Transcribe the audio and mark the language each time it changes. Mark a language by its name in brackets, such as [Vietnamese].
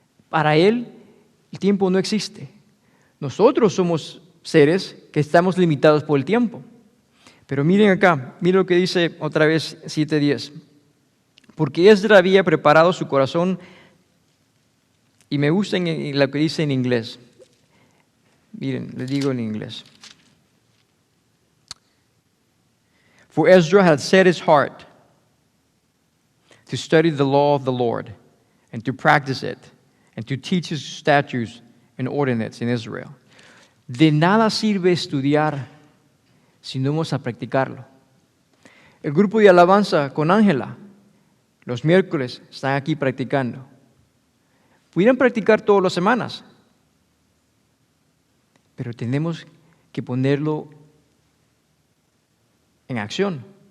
[Spanish] Para Él el tiempo no existe. Nosotros somos seres que estamos limitados por el tiempo. Pero miren acá, miren lo que dice otra vez 7:10. Porque Esdras había preparado su corazón, y me gusta lo que dice en inglés. Miren, les digo en inglés. [English] For Ezra had set his heart to study the law of the Lord, and to practice it, and to teach his statutes and ordinances in Israel. [Spanish] De nada sirve estudiar si no vamos a practicarlo. El grupo de alabanza con Ángela, los miércoles, están aquí practicando. Pudieran practicar todas las semanas, pero tenemos que ponerlo en acción.